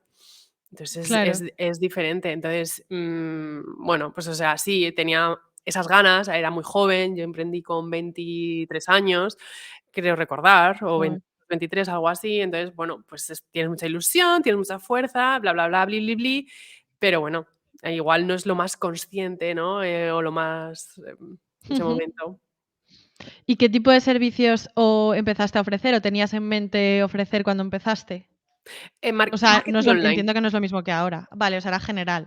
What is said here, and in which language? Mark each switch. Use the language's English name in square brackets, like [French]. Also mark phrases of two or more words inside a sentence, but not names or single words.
[Spanish] Entonces, Claro. es diferente. Entonces, bueno, pues o sea, sí, tenía esas ganas, era muy joven, yo emprendí con 23 años, creo recordar, o Joder. 23, algo así. Entonces, bueno, pues tienes mucha ilusión, tienes mucha fuerza, bla, bla, bla, bli, bli, bli, pero bueno, igual no es lo más consciente, ¿no? O lo más en ese Ujú. momento. ¿Y qué tipo de servicios empezaste a ofrecer o tenías en mente ofrecer cuando empezaste? O sea, no es Marketing lo online. entiendo que no es lo mismo que ahora. Vale, o sea, era general.